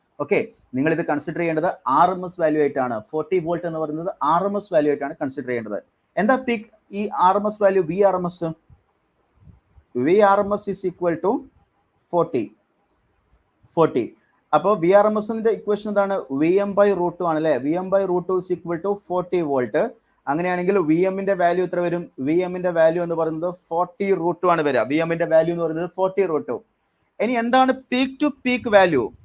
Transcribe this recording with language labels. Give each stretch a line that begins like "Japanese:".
Malayalam: Okay, നിങ്ങൾ ഇത് consider ചെയ്യേണ്ടത് RMS വാല്യൂ ആയിട്ടാണ്. 40 വോൾട്ട് എന്ന് പറയുന്നത് RMS വാല്യൂ ആയിട്ടാണ് കൺസിഡർ ചെയ്യേണ്ടത്. എന്താ പീക്ക് ഈ RMS value?
English: VRMS is equal to 40.
Malayalam: അപ്പോൾ VRMSന്റെ ഇക്വേഷൻ എന്താണ്? VM/√2 ആണ് അല്ലേ?
English: VM/√2 is equal to 40 volt.
Malayalam: അങ്ങനെയാണെങ്കിൽ VMന്റെ വാല്യൂ എത്ര വരും? VMന്റെ വാല്യൂ എന്ന് പറയുന്നത് 40√2 ആണ് വരിക. VMന്റെ വാല്യൂ എന്ന് പറയുന്നത് 40√2. ഇനി എന്താണ് പീക്ക് ടു പീക്ക് വാല്യൂ?